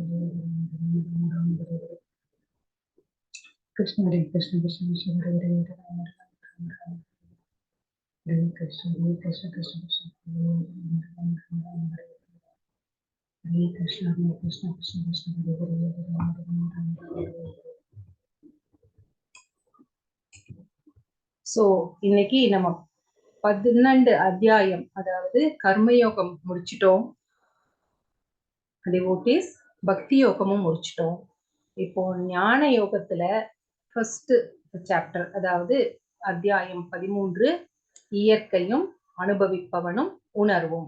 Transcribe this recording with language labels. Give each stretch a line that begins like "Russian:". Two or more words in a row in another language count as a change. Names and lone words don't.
Hindi: हरे कृष्ण कृष्ण हरे हरे कृष्ण कृष्ण हरे कृष्ण कृष्ण हरे.
Tamil: சோ இன்னைக்கு நம்ம 12 அத்தியாயம், அதாவது கர்மயோகம் முடிச்சிட்டோம். டிவோட்டீஸ் பக்தி யோகமும் முடிச்சிட்டோம். இப்போ ஞான யோகத்துல
English: first chapter,
Tamil: அதாவது அத்தியாயம் 13 இயற்கையும் அனுபவிப்பவனும் உணர்வும்.